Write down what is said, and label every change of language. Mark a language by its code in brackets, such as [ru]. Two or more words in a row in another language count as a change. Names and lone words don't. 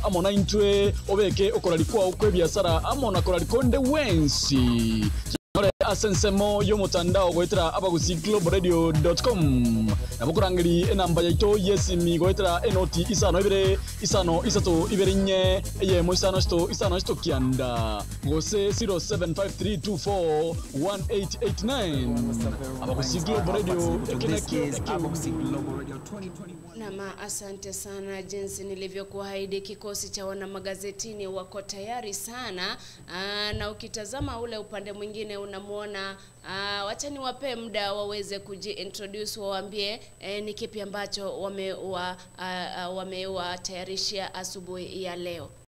[guz] amona intwe obeke okorari kwao kwebiasara amona korari konde wensi asensemo yo mutandao goetera abagusi globalradio.com nabukurangiri enamba yaito yesimi goetera enoti isano ibere isano isato iberinye ye moisano sto kianda gose 0753241889 abagusi Global Radio abagusi Global Radio 2021. [sw] Nama asante sana, jinsi nilivyokuahidi kikosi cha wana magazetini wako tayari sana. Na ukitazama ule upande mwingine unamuona, wacha niwape muda waweze kujiintroduce, waambie ni kipi ambacho wamewatayarishia asubuhi ya leo.